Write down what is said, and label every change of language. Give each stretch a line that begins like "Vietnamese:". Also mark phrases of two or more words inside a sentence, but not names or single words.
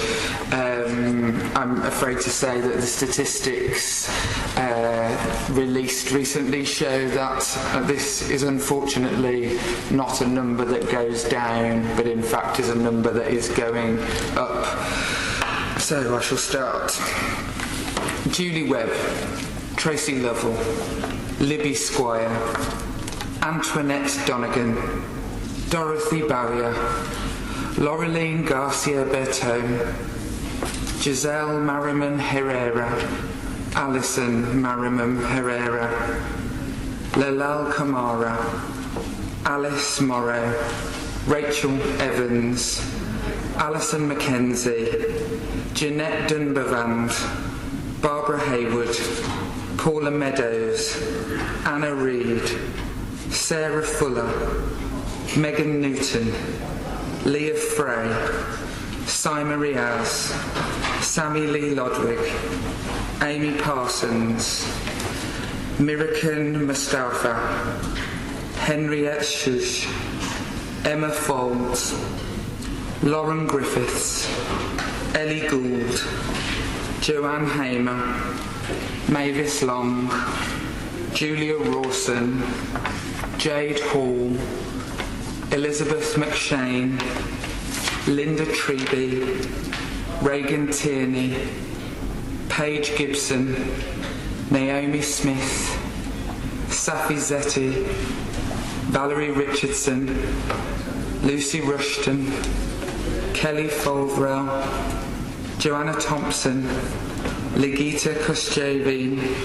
English: I'm afraid to say that the statistics released recently show that this is unfortunately not a number that goes down, but in fact is a number that is going up. So I shall start. Julie Webb, Tracy Lovell, Libby Squire, Antoinette Donegan, Dorothy Bowyer, Laureline Garcia Bertone, Giselle Merriman Herrera, Alison Merriman Herrera, Lalal Kamara, Alice Morrow, Rachel Evans, Alison Mackenzie, Jeanette Dunbavand, Barbara Hayward, Paula Meadows, Anna Reid, Sarah Fuller, Megan Newton, Leah Frey, Simon Riaz, Sammy Lee Lodwick, Amy Parsons, Mirakan Mustafa, Henriette Shush, Emma Folds, Lauren Griffiths, Ellie Gould, Joanne Hamer, Mavis Long, Julia Rawson, Jade Hall, Elizabeth McShane, Linda Treby, Reagan Tierney, Paige Gibson, Naomi Smith, Safi Zetti, Valerie Richardson, Lucy Rushton, Kelly Folvrell, Joanna Thompson, Ligita Koschevin,